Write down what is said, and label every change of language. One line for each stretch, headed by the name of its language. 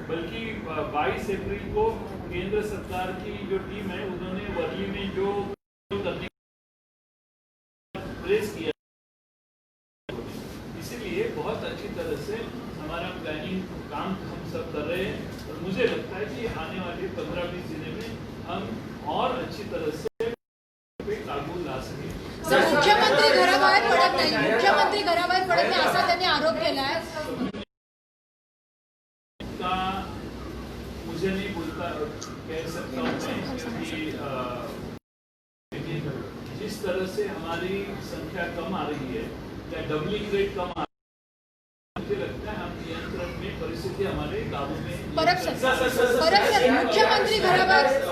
Hindi: बल्कि 22 अप्रैल को केंद्र सरकार की जो टीम है उन्होंने वर्ली में जो करने प्रेस किया, इसीलिए बहुत अच्छी तरह से हमारा प्लानिंग काम हम सब कर रहे हैं. और मुझे लगता है कि आने वाले 15-20 दिनों में हम और अच्छी तरह से काबू ला सकें.
Marathi: सर, मुख्यमंत्री घराबाहेर पडत नाही, मुख्यमंत्री घराबाहेर पडत नाही असा त्यांनी आरोप केलाय.
Hindi: का मुझे नहीं बोलता कह सकता हूँ मैं, क्योंकि जिस तरह से हमारी संख्या कम आ रही है या डबलिंग रेट कम आ रही है, मुझे लगता है हम नियंत्रण में परिस्थिति हमारे काबू में.
Marathi: परब सर, मुख्यमंत्री घराबाहेर.